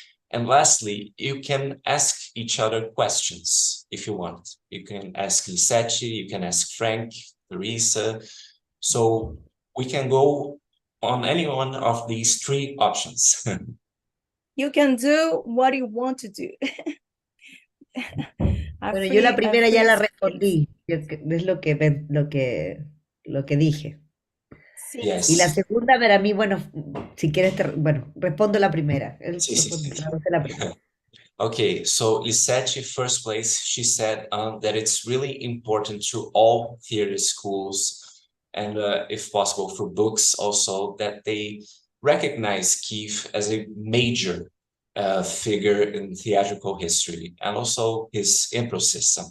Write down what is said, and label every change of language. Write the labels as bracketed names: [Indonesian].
[English] And lastly, you can ask each other questions if you want. You can ask Lisette, you can ask Frank, Teresa. So we can go on any one of these three options. You can do what you want to do. [Spanish] Bueno, yo la primera ya la respondí, es lo que dije. Sí. [English] Yes. [Spanish] Y la segunda, para mí, bueno, si quieres, bueno, respondo la primera. Sí. La primera. [English] Okay, so Lisette, first place, she said that it's really important to all theater schools and if possible for books also, that they recognize Keith as a major figure in theatrical history and also his improv system.